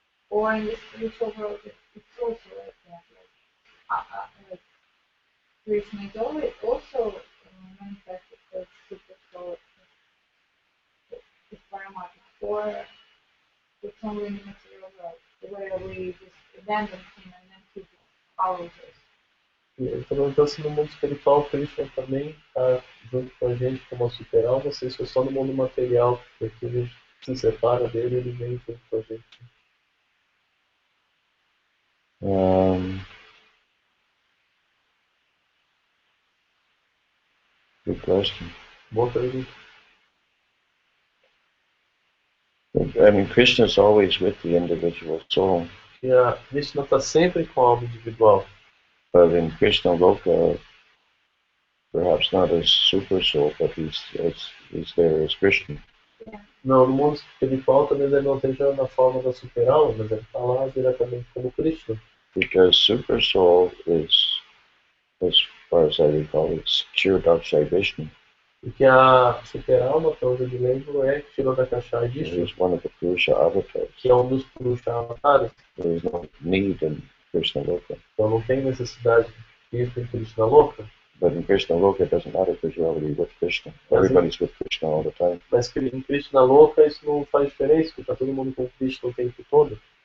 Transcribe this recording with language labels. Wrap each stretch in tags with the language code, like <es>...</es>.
<en>Or in this spiritual world, it's also like that? Like Krishna is always also manifested as super soul, as Paramatma, or it's only in the material world, where we just abandon him and then he follows us.</en> <pt>Então, se no mundo espiritual, Krishna também está junto com a gente como a super alma, se isso é só no mundo material, porque ele se separa dele, ele vem junto com a gente.</pt> <en>Good question.</en> <pt>Boa pergunta.</pt> <en>I mean, Krishna is always with the individual soul,</en> <pt>E a Krishna está sempre com a alma individual.</pt> <en>but in Krishna Loka, perhaps not as super soul, but he's there as Krishna.</en> <pt>Não, no mundo espiritual talvez ele não esteja na forma da super alma, mas ele está lá diretamente como Krishna.</pt> <en>Because super soul is, as far as I recall, it's Kshirodakshai Vishnu.</en> <pt>Porque a super alma, que eu me lembro, é Kshirodakshai Vishnu,</pt> <en>He's one of the Purusha avatars.</en> <pt>que é dos Purusha avatares.</pt> <en>There is no need in Krishna Loka.</en> <pt>Então não tem necessidade de ir para Krishna Loka.</pt> <en>But in Krishna Loka, it doesn't matter because you're already with Krishna. Everybody's with Krishna all the time.</en> <pt>Mas em Krishna Loka isso não faz diferença, porque está todo mundo com Krishna o tempo todo.</pt>